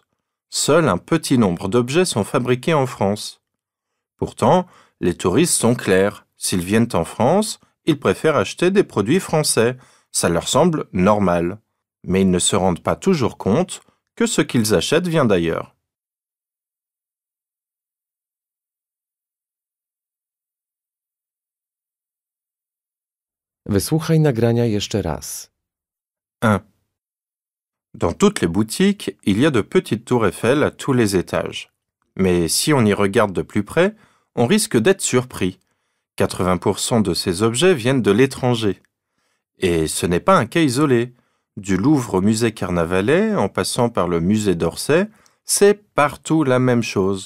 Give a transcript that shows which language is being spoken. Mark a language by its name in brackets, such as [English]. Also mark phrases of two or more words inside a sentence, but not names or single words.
[French] Seul un petit nombre d'objets sont fabriqués en France. Pourtant, les touristes sont clairs. S'ils viennent en France, ils préfèrent acheter des produits français. Ça leur semble normal. Mais ils ne se rendent pas toujours compte que ce qu'ils achètent vient d'ailleurs. [Polish] Wysłuchaj nagrania jeszcze raz. 1. [French] Dans toutes les boutiques, il y a de petites tours Eiffel à tous les étages. Mais si on y regarde de plus près, on risque d'être surpris. 80% de ces objets viennent de l'étranger. Et ce n'est pas un cas isolé. Du Louvre au musée Carnavalet, en passant par le musée d'Orsay, c'est partout la même chose.